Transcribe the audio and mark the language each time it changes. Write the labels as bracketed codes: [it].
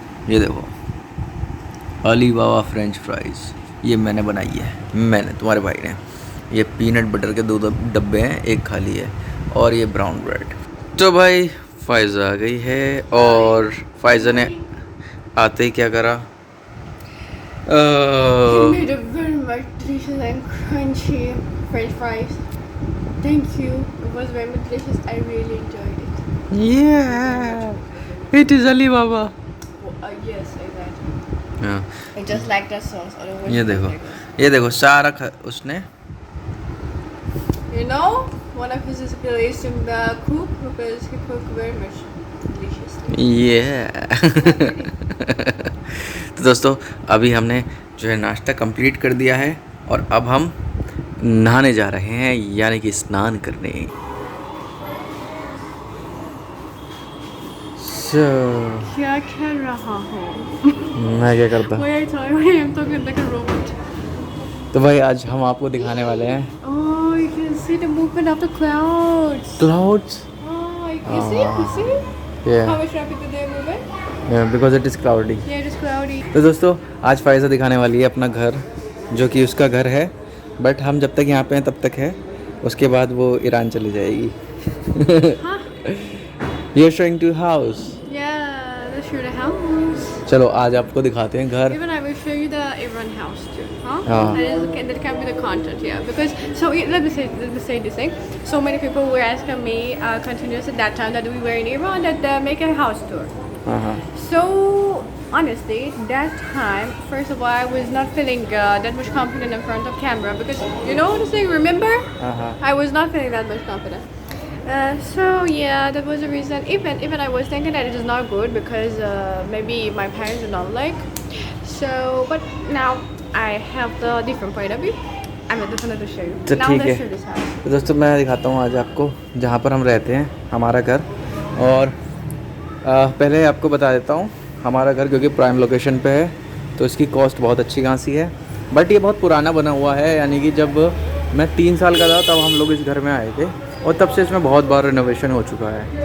[hi] ये देखो अली बाबा French fries ये मैंने बनाई है. मैंने तुम्हारे भाई ने. ये पीनट बटर के 2 डब्बे हैं, एक खाली है. और ये ब्राउन ब्रेड. तो भाई फ़ायज़ा आ गई है और फ़ायज़ा ने आते ही क्या करा. [en] You made a very much delicious and crunchy French fries. Thank you. It was very much delicious. I really enjoyed it. Yeah, it is Ali Baba. Yes, exactly. [hi] हाँ. [en] I just like that sauce. Otherwise, [hi] ये देखो सारा उसने. [en] You know, one of his skills in the cook because he cook very much deliciously. Yeah. [hi] तो दोस्तों अभी हमने जो है नाश्ता कंप्लीट कर दिया है और अब हम नहाने जा रहे हैं यानी कि स्नान करने. क्या कर रहा हूँ? मैं क्या करता. [en] Wait, I am talking like a robot. [hi] तो भाई आज हम आपको दिखाने वाले हैं [en] Oh, you can see the movement of the clouds. Clouds. Oh, you see? You see? How Yeah, much rapid they are moving? because it is cloudy. Yeah, it is cloudy. [hi] तो दोस्तों आज फ़ायज़ा दिखाने वाली है अपना घर जो कि उसका घर है. बट हम जब तक यहाँ पे हैं तब तक है. उसके बाद वो ईरान चली जाएगी. Huh? [en] You are showing to house. Yeah, let's show the house. [hi] चलो आज आपको दिखाते हैं घर. [en] Even I will show you the Iran house too, huh? [hi] हाँ. [en] That can be the content, yeah. Because so let me say this thing. So many people were asking me continuously at that time that we were in Iran that make a house tour. [hi] हाँ. [en] So honestly, that time, first of all, I was not feeling that much confident in front of camera because you know what I'm saying. Remember, I was not feeling that much confident. So yeah, that was the reason. Even I was thinking that it is not good because maybe my parents do not like. So, but now I have the different point of view. I'm definitely show you. [hi] तो [en] Now [hi] ठीक [en] let's show [hi] है. [en] this house. [hi] तो दोस्तों मैं दिखाता हूँ आज आपको जहाँ पर हम रहते हैं हमारा घर. और पहले आपको बता देता हूँ हमारा घर क्योंकि प्राइम लोकेशन पे है तो इसकी कॉस्ट बहुत अच्छी खासी है. बट ये बहुत पुराना बना हुआ है यानी कि जब मैं 3 साल का था तब हम लोग इस घर में आए थे और तब से इसमें बहुत बार रिनोवेशन हो चुका है.